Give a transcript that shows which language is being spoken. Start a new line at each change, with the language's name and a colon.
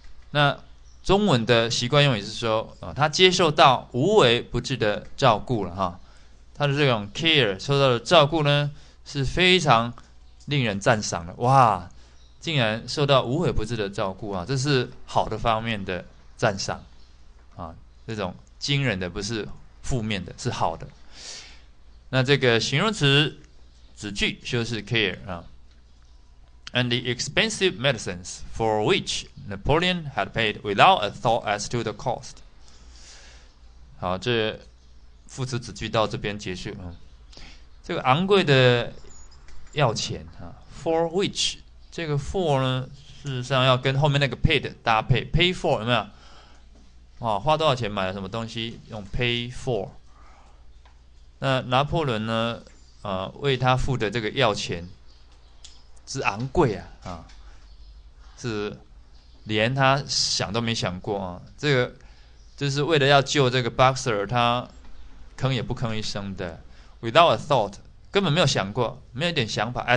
Chinese: 那中文的习惯用语是说他接受到无微不至的照顾了他的这种 care 受到的照顾呢是非常令人赞赏的。哇，竟然受到无微不至的照顾这是好的方面的赞赏这种惊人的不是负面的，是好的。那这个形容词子句修饰
English: care And the expensive medicines for which Napoleon had paid without a thought as to the cost。
Chinese: 好，这副词子句到这边结束这个昂贵的药钱for which 这个 for 呢，事实上要跟后面那个 paid 搭配 ，pay for 有没有？花多少钱买了什么东西，用 pay for。那拿破仑呢，为他付的这个药钱之昂贵是连他想都没想过这个就是为了要救这个 Boxer， 他吭也不吭一声的 ，
English: without a thought
Chinese: 根本没有想过，没有一点想法。